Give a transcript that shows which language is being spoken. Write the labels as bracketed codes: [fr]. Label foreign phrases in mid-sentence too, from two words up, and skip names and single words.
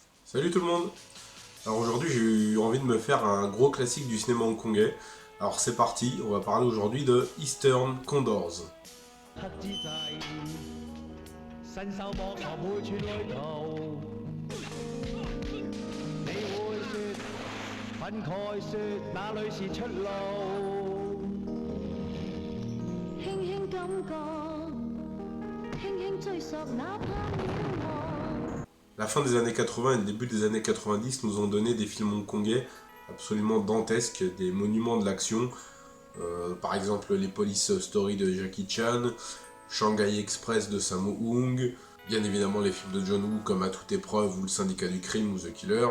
[fr] Salut tout le monde. Alors aujourd'hui j'ai eu envie de me faire un gros classique du cinéma hongkongais. Alors c'est parti, on va parler aujourd'hui de Eastern Condors. [yue] 黑之際，伸手搏求每寸旅途，你會說憤慨說哪裏是出路？輕輕感覺，輕輕追索，哪怕渺茫。 [fr] La fin des années 80 et le début des années 90 nous ont donné des films hongkongais absolument dantesques, des monuments de l'action. Par exemple les Police Story de Jackie Chan, Shanghai Express de Sammo Hung, bien évidemment les films de John Woo comme À toute épreuve ou Le Syndicat du crime ou The Killer.